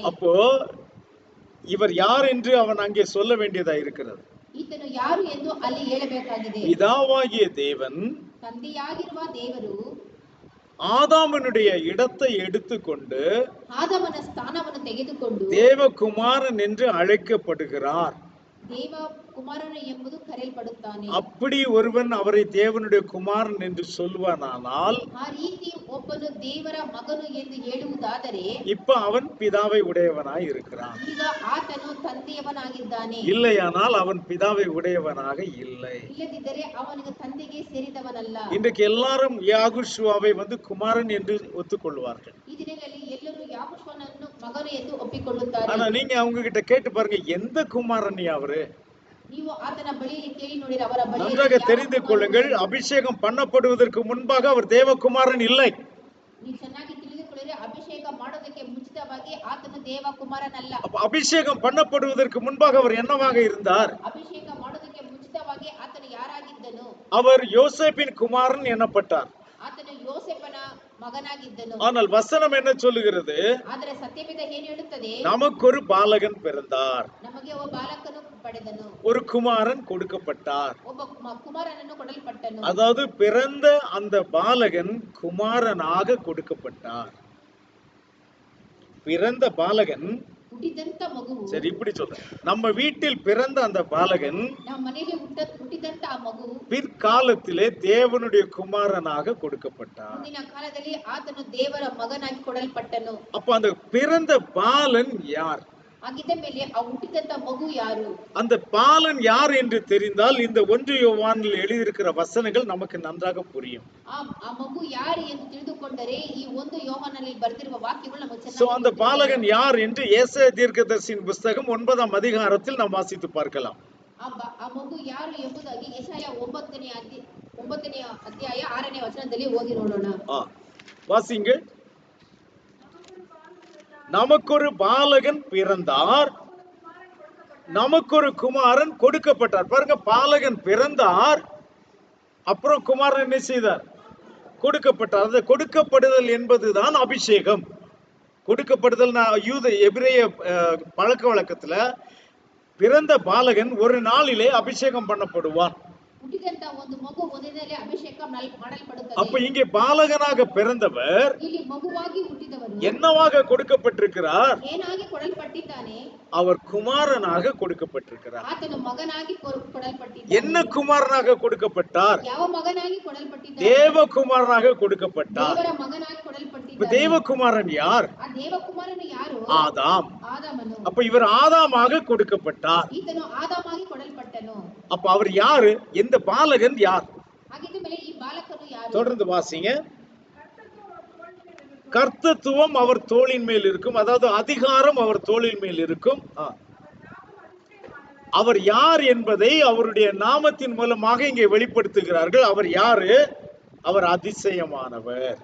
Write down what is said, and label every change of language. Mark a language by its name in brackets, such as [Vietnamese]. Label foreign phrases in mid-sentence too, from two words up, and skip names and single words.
[Tamil] அப்போ இவர் யார் என்று அவன் அங்கே சொல்ல வேண்டியதா இருக்கிறது. [Kannada] ಈತನು ಯಾರು ಎಂದು ಅಲ್ಲಿ ಹೇಳಬೇಕಾಗಿದೆ. [Tamil] பிதாவாகிய தேவன் [Kannada] ತಂದೆಯಾಗಿರುವ ದೇವರು [Tamil] ஆதாமனுடைய இடத்தை எடுத்துக்கொண்டு [Kannada] ಆದಾಮನ ಸ್ಥಾನವನ್ನು ತೆಗೆದುಕೊಂಡು [Tamil] தேவகுமாரன் என்று அழைக்கப்படுகிறார். [Kannada] ದೇವ ಕುಮಾರನು ಎಂಬುದು ಕರೆಯಲ್ಪಡುತ್ತಾನೆ. [Tamil] அப்படி ஒருவன் அவரை தேவனுடைய குமாரன் என்று சொல்வானானால், [Kannada] ಆ ರೀತಿ ಒಬ್ಬನು ದೇವರ ಮಗನು ಎಂದು ಹೇಳುವುದಾದರೆ [Tamil] இப்ப அவன் பிதாவை உடையவனாய் இருக்கிறான். [Kannada] ಈಗ ಆತನು ತಂದೆಯವನಾಗಿದ್ದಾನೆ. [Tamil] இல்லையானால் அவன் பிதாவை உடையவனாக இல்லை. [Kannada] ಇಲ್ಲದಿದ್ದರೆ ಅವನಿಗೆ ತಂದೆಗೆ ಸೇರಿದವನಲ್ಲ. [Tamil] இன்றைக்கு எல்லாரும் யாகுஷுவாவை குமாரன் என்று ஒத்துக்கொள்வார்கள். [Kannada] ಈ ದಿನಗಳಲ್ಲಿ ಎಲ್ಲರೂ ಯಾಕೋಬನನ್ನು ಮಗನು ಎಂದು ಒಪ್ಪಿಕೊಳ್ಳುತ್ತಾರೆ. [Tamil] ஆனா நீங்க அவங்க கிட்ட கேட்டு பாருங்க, எந்த குமாரன் அவரு? [Kannada] ನೀವು ಆತನ ಬಳಿಯಲ್ಲಿ ಕೇಳಿ ನೋಡಿರಿ, ಅವರ ಬಳಿಯಲ್ಲಿ [Tamil] நன்றாக தெரிந்து கொள்ளுங்கள், அபிஷேகம் பண்ணப்படுவதற்கு முன்பாக அவர் தேவகுமாரன் இல்லை. [Kannada] ನೀವು ಚೆನ್ನಾಗಿ ತಿಳಿದುಕೊಳ್ಳಿರಿ, ಅಭಿಷೇಕ ಮಾಡೋದಕ್ಕೆ ಮುಂಚಿತವಾಗಿ ಆತನು ದೇವ ಕುಮಾರನಲ್ಲ. [Tamil] அபிஷேகம் பண்ணப்படுவதற்கு முன்பாக அவர் என்னவாக இருந்தார்? [Kannada] ಅಭಿಷೇಕ ಮಾಡೋದಕ್ಕೆ ಮುಂಚಿತವಾಗಿ ಆತನು ಯಾರಾಗಿದ್ದನು? [Tamil] அவர் யோசேப்பின் குமாரன் எனப்பட்டார். [Kannada] ಆತನು ಯೋಸೇಫನ ಮಗನಾಗಿದ್ದನು. [Tamil] ஆனால் வசனம் என்ன சொல்லுகிறது? [Kannada] ಆದರೆ ಸತ್ಯವೇದ ಏನು ಹೇಳುತ್ತದೆ? [Tamil] நமக்கு ஒரு பாலகன் பிறந்தார், [Kannada] ನಮಗೆ ಒಬ್ಬ ಬಾಲಕನು ಪಡೆದನು, [Tamil] ஒரு குமாரன் கொடுக்கப்பட்டார். [Kannada] ಒಬ್ಬ ಕುಮಾರನನ್ನು ಕೊಡಲ್ಪಟ್ಟನು. [Tamil] அதாவது பிறந்த அந்த பாலகன் குமாரனாக கொடுக்கப்பட்டார். பிறந்த பாலகன், [Kannada] ಹುಟ್ಟಿದಂತ ಮಗುವು, [Tamil] சரி இப்படி சொல்றேன், நம்ம வீட்டில் பிறந்த அந்த பாலகன் [Kannada] ನಮ್ಮ ಮನೆಯಲ್ಲಿ ಹುಟ್ಟಿದಂತ ಆ ಮಗು [Tamil] பிற்காலத்திலே தேவனுடைய குமாரனாக கொடுக்கப்பட்டார். [Kannada] ಮುಂದಿನ ಕಾಲದಲ್ಲಿ ಆತನು ದೇವರ ಮಗನಾಗಿ ಕೊಡಲ್ಪಟ್ಟನು. [Tamil] அப்ப அந்த பிறந்த பாலன் யார்? [Kannada] ಆಗಿದ್ದ ಮೇಲೆ ಆ ಹುಟ್ಟಿದಂತ ಮಗು ಯಾರು? [Tamil] அந்த பாலன் யார் என்று தெரிந்தால் இந்த 1 யோவானில் எழுதியிருக்கிற வசனங்கள் நமக்கு நன்றாக புரியும். [Kannada] ಆ ಮಗು ಯಾರು ಎಂದು ತಿಳಿದುಕೊಂಡರೆ ಈ 1 ಯೋಹಾನನಲ್ಲಿ ಬರೆದಿರುವ ವಾಕ್ಯಗಳು ನಮಗೆ [Tamil] சோ [Kannada] ಚೆನ್ನಾಗಿ [Tamil] அந்த பாலகன் யார் என்று ஏசாயா தீர்க்கதரிசியின் புத்தகம் 9ஆம் அதிகாரத்தில் நாம் வாசித்து பார்க்கலாம். [Kannada] ಆ ಮಗು ಯಾರು ಎಂಬುದಾಗಿ ಯೆಶಾಯ 9ನೇ ಅಧ್ಯಾಯ 6ನೇ ವಚನದಲ್ಲಿ ಓದಿ ನೋಡೋಣ. [Tamil] வாசிங்க. நமக்கொரு பாலகன் பிறந்தார், நமக்கொரு குமாரன் கொடுக்கப்பட்டார். பாருங்க, பாலகன் பிறந்தார், அப்புறம் குமாரன் என்ன செய்தார்? கொடுக்கப்பட்டார். அது கொடுக்கப்படுதல் என்பதுதான் அபிஷேகம். கொடுக்கப்படுதல் எபிரேய பழக்க வழக்கத்துல பிறந்த பாலகன் ஒரு நாளிலே அபிஷேகம் பண்ணப்படுவான். [Kannada] ಹುಟ್ಟಿದಂತ ಒಂದು ಮಗು ಒಂದಿನದಲ್ಲಿ ಅಭಿಷೇಕ ಮಾಡಲ್ಪಡುತ್ತದೆ. [Tamil] அப்ப இங்கே பாலகனாக பிறந்தவர் [Kannada] ಇಲ್ಲಿ ಮಗುವಾಗಿ ಹುಟ್ಟಿದವರು [Tamil] என்னவாக கொடுக்கப்பட்டிருக்கிறார்? [Kannada] ಏನಾಗಿ ಕೊಡಲ್ಪಟ್ಟಿದ್ದಾನೆ? [Tamil] அவர் குமாரனாக கொடுக்கப்பட்டிருக்கிறார். [Kannada] ಆತನು ಮಗನಾಗಿ ಕೊಡಲ್ಪಟ್ಟಿದ್ದಾನೆ. [Tamil] என்ன குமாரனாக கொடுக்கப்பட்டார்? [Kannada] ಯಾವ ಮಗನಾಗಿ ಕೊಡಲ್ಪಟ್ಟಿದ್ದಾನೆ? [Tamil] தேவகுமாரனாக கொடுக்கப்பட்டார். [Kannada] ದೇವರ ಮಗನಾಗಿ ಕೊಡಲ್ಪಟ್ಟಿದ್ದಾನೆ. [Tamil] தேவகுமாரன் யார்? [Kannada] ಆ ದೇವಕುಮಾರನು ಯಾರು? [Tamil] ஆதாம். [Kannada] ಆದಾಮನು. [Tamil] அப்ப இவர் ஆதாமாக கொடுக்கப்பட்டார். [Kannada] ಈತನು ಆದಾಮಾಗಿ ಕೊಡಲ್ಪಟ್ಟನು. [Tamil] அப்ப அவர் யாரு? இந்த பாலகன் யார்? [Kannada] ಆಗಿದ್ದ ಮೇಲೆ ಈ ಬಾಲಕನು ಯಾರು? [Tamil] தொடர்ந்து வாசிங்க. கர்த்தத்துவம் அவர் தோளின் மேல் இருக்கும், அதாவது அதிகாரம் அவர் தோளின் மேல் இருக்கும். அவர் யார் என்பதை அவருடைய நாமத்தின் மூலமாக இங்கே வெளிப்படுத்துகிறார்கள். அவர் யாரு? அவர் அதிசயமானவர்.